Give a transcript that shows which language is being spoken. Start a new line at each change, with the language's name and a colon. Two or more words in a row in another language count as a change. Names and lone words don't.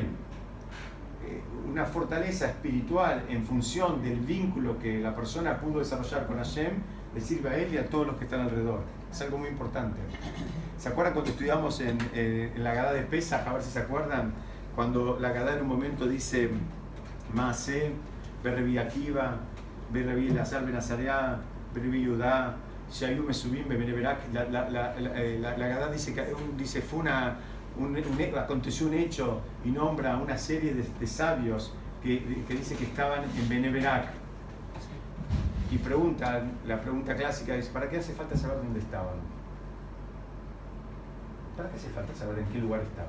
Spanish: Una fortaleza espiritual en función del vínculo que la persona pudo desarrollar con Hashem le sirve a él y a todos los que están alrededor. Es algo muy importante. ¿Se acuerdan cuando estudiamos en la Agadá de Pesaj? A ver si se acuerdan, cuando la Agadá en un momento dice
Hebrew: מעשה ברבי עקיבא ברבי אלעזר בן עזריה ברבי יהודה שהיו מסובין בן ברק.
Spanish: La Agadá dice que aconteció un hecho y nombra una serie de sabios que dice que estaban en Bene Berak. Y la pregunta clásica es: ¿para qué hace falta saber dónde estaban? ¿Para qué hace falta saber en qué lugar estaban?